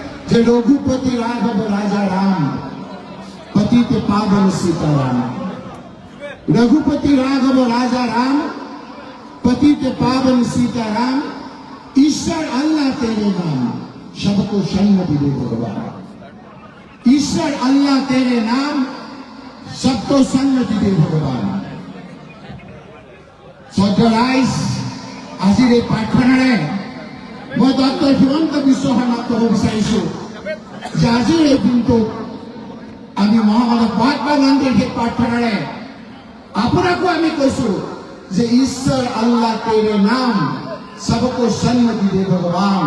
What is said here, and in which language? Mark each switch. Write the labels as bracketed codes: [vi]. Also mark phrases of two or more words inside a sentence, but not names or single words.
[hi] যে रघुपति राघव राजा राम पतित पावन सीताराम। रघुपति राघव राजा राम पतित पावन सीताराम। ईश्वर अल्लाह तेरे नाम सबको सन्मति दे भगवान। ईश्वर अल्लाह तेरे नाम सबको सन्मति दे भगवान। [as] सजराइज আজিৰ এই প্ৰাৰ্থনাৰে মই ডক্টৰ হিমন্ত বিশ্ব শৰ্মাক ক'ব বিচাৰিছো যে আজিৰ এই দিনটোত আমি মহামানৱ মহাত্মা গান্ধীৰ সেই প্ৰাৰ্থনাৰে আপোনাকো আমি কৈছো যে [hi] ईश्वर अल्लाह तेरे नाम सबको सन्मति दे भगवान।